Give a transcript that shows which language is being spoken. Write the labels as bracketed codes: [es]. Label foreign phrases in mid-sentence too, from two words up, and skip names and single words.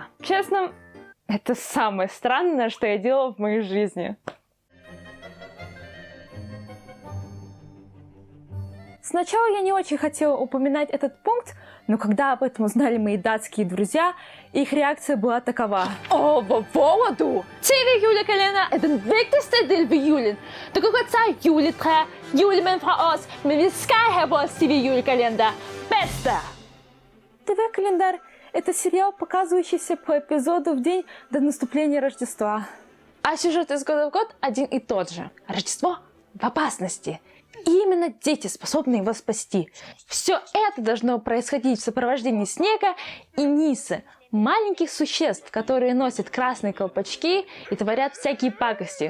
[ru] Честно, это самое странное, что я делала в моей жизни. Сначала я не очень хотела упоминать этот пункт, но когда об этом узнали мои датские друзья, их реакция была такова. О, по поводу! [da] TV julekalender er den vigtigste del ved julen. Du kan godt tage juletræ, julemænd fra os, men vi skal have vores TV julekalender. Bedste! [ru] ТВ-календарь – это сериал, показывающийся по эпизоду в день до наступления Рождества. А сюжет из года в год один и тот же. Рождество в опасности. И именно дети способны его спасти. Все это должно происходить в сопровождении снега и Нисы, маленьких существ, которые носят красные колпачки и творят всякие пакости.